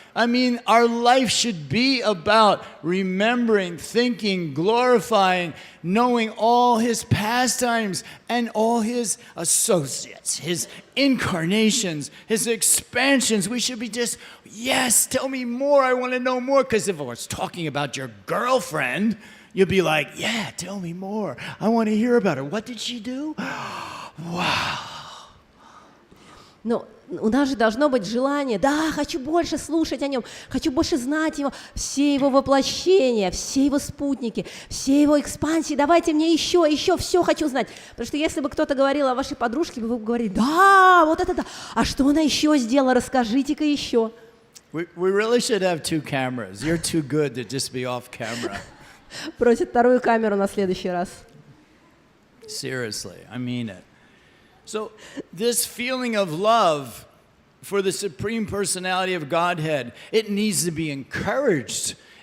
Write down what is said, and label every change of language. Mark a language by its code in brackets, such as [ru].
[en] I mean, our life should be about remembering, thinking, glorifying, knowing all his pastimes and all his associates, his incarnations, his expansions. We should be just, yes, tell me more. I want to know more. Because if I was talking about your girlfriend, you'll be like, yeah, tell me more. I want to hear about her. What did she do? Wow. [ru] Но у нас же должно быть желание, да, хочу больше слушать о нем, хочу больше знать его, все его воплощения, все его спутники, все его экспансии, давайте мне еще, все хочу знать. Потому что если бы кто-то говорил о вашей подружке, вы бы говорили, да, вот это да, а что она еще сделала, расскажите-ка еще. [en] We really should have 2 cameras. You're too good to just be off camera. [ru] Просит вторую камеру на следующий раз. [en] Seriously, I mean it. So this feeling of love for the Supreme Personality of Godhead, it needs to be encouraged.